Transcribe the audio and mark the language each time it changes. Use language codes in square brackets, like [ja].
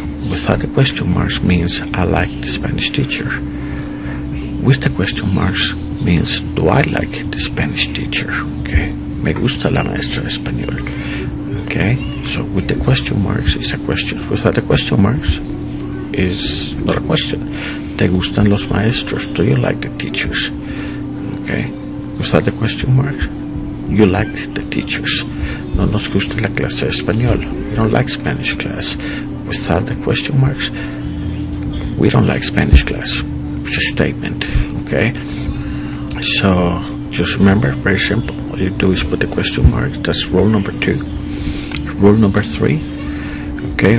[en] Without the question marks means I like the Spanish teacher. With the question marks means do I like the Spanish teacher? Okay. [es] Me gusta la maestra de español. [en] Okay. So with the question marks it's a question. Without the question marks is not a question. [es] ¿Te gustan los maestros? [en] Do you like the teachers? Okay. Without the question marks, you like the teachers. [es] No nos gusta la clase de español. [en] We don't like Spanish class. Without the question marks, we don't like Spanish class. It's a statement. Okay. So just remember, very simple. All you do is put the question marks. That's rule number 2. Rule number 3. Okay.